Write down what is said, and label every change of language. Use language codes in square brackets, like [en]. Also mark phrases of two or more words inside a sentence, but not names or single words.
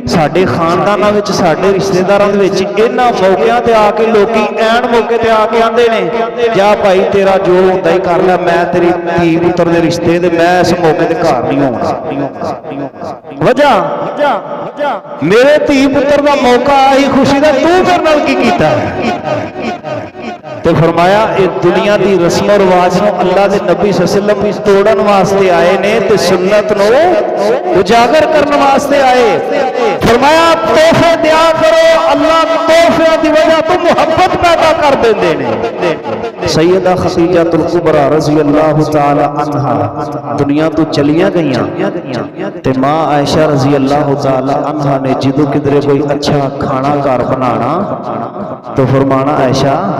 [pa] ساڈے خانداناں وچ ساڈے رشتہ داراں دے وچ انہاں موقعیاں تے آ کے لوکی عین موقعے تے آ کے آندے نے جا بھائی تیرا جو ہندا ای کر لے، میں تیری دھی پتر دے رشتے تے میں اس موقعے تے گھر نہیں ہونا. میرے دھی پتر کا موقع آئی خوشی کا، توں میرے نال کی کیتا ہے? تو فرمایا [ur] یہ دنیا کی رسم اور رواج [pa] نوں اللہ دے نبی [ar] صلى الله عليه وسلم [pa] توڑن واسطے آئے نے تے سنت نوں اجاگر کرنے واسطے آئے. فرمایا تحفے دیا کرو، اللہ تحفیاں دی وجہ تو محبت پیدا کر دیندے نے. سیدہ خدیجۃ الکبریٰ [ar] رضي الله تعالى عنها [pa] دنیا تو چلیاں گئیاں تے ماں عائشہ [ar] رضي الله تعالى عنها [pa] نے جدوں کدھرے کوئی اچھا کھانا گھر بنانا تو فرمانا عائشہ